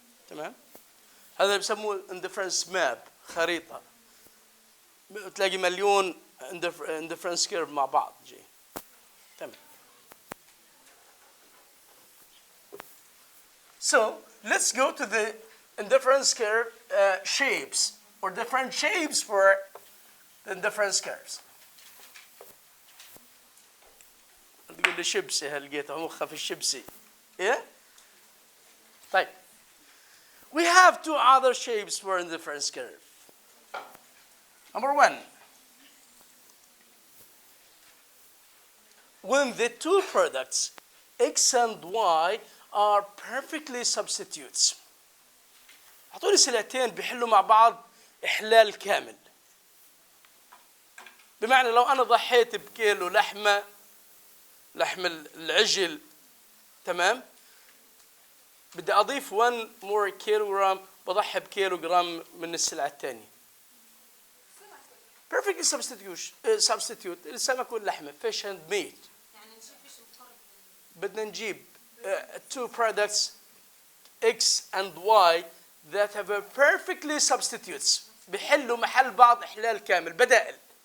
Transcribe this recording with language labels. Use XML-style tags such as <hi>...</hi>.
<ar>تمام؟ هذا بسموه indifference map، خريطة. تلاقي مليون indifference curve مع بعض جي. تمام.</ar> <en>So let's go to the indifference curve shapes. or different shapes for the indifference curves.</en> <ar>تقول لي شبسي هلقيتها مخها في الشبسي.</ar> <en>Yeah?</en> <ar>طيب.</ar> <en>We have two other shapes for indifference curve. Number one, when the two products x and y are perfectly substitutes.</en> <ar>أعطوني سلعتين بيحلوا مع بعض إحلال كامل. بمعنى لو أنا ضحيت بكيلو لحم العجل، تمام؟ بدي أضيف</ar> <en>1 more kilogram،</en> <ar>بضحي بكيلو جرام من السلعة الثانية.</ar> <en>Perfectly substitute</en> <ar>السمك واللحمة</ar> <en>fish and meat. بدنا نجيب two products x and y that have a perfectly substitutes</en> <ar>بيحلوا محل بعض إحلال كامل بدائل.</ar>